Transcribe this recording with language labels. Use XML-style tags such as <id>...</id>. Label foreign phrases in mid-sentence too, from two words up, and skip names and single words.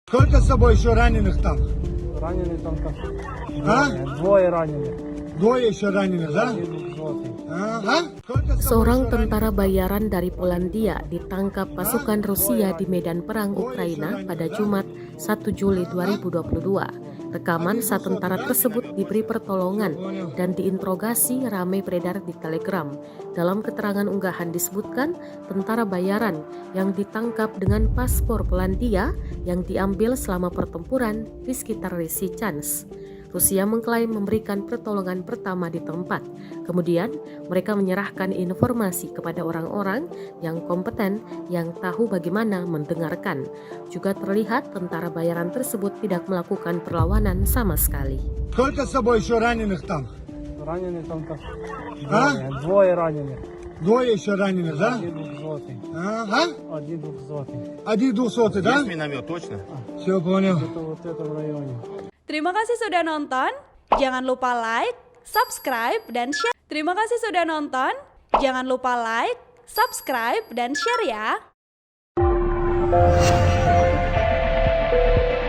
<ru>Сколько с собой еще раненых там? Раненый там как? А? Двое раненых. Двое еще раненых, да? Один взводный. Сколько с собой</ru> <id>Seorang</id> <ru>еще</ru> <id>tentara</id> <ru>раненых?</ru> <id>bayaran dari Polandia ditangkap pasukan Rusia di medan perang Ukraina pada Jumat 1 Juli 2022. Rekaman saat tentara tersebut diberi pertolongan dan diinterogasi ramai beredar di Telegram. Dalam keterangan unggahan disebutkan tentara bayaran yang ditangkap dengan paspor Polandia yang diambil selama pertempuran di sekitar Lysychansk. Rusia mengklaim memberikan pertolongan pertama di tempat. Kemudian, mereka menyerahkan informasi kepada orang-orang yang kompeten yang tahu bagaimana mendengarkan. Juga terlihat tentara bayaran tersebut tidak melakukan perlawanan sama sekali.</id> <ru>Сколько с собой еще раненых там? Раненый там как? А? Двое раненых. Двое еще раненых, да? Один взводный. Один взводный. Один 200, да? Есть миномет, точно? Все понял. Это вот это в районе.</ru> <id>Terima kasih sudah nonton. Jangan lupa</id> <en>like, subscribe,</en> <id>dan share. Terima kasih sudah nonton. Jangan lupa</id> <en>like, subscribe,</en> <id>dan share ya.</id>